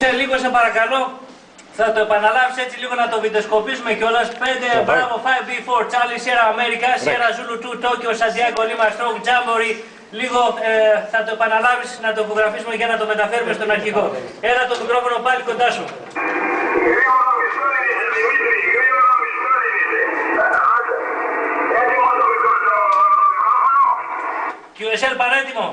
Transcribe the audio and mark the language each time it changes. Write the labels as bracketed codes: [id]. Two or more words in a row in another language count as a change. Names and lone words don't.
[el] Λίγο σε παρακαλώ, θα το επαναλάβεις έτσι λίγο να το βιντεοσκοπήσουμε κιόλας. [en] 5, μπράβο, 5B4, Charlie Sierra America, Sierra Zulu 2, Tokyo, Santiago, Lima, Stroke, Jamboree. [el] Λίγο θα το επαναλάβεις, να το υπογραφήσουμε για να το μεταφέρουμε στον αρχηγό. Έλα το μικρόφωνο πάλι κοντά σου. QSL πανέτοιμο.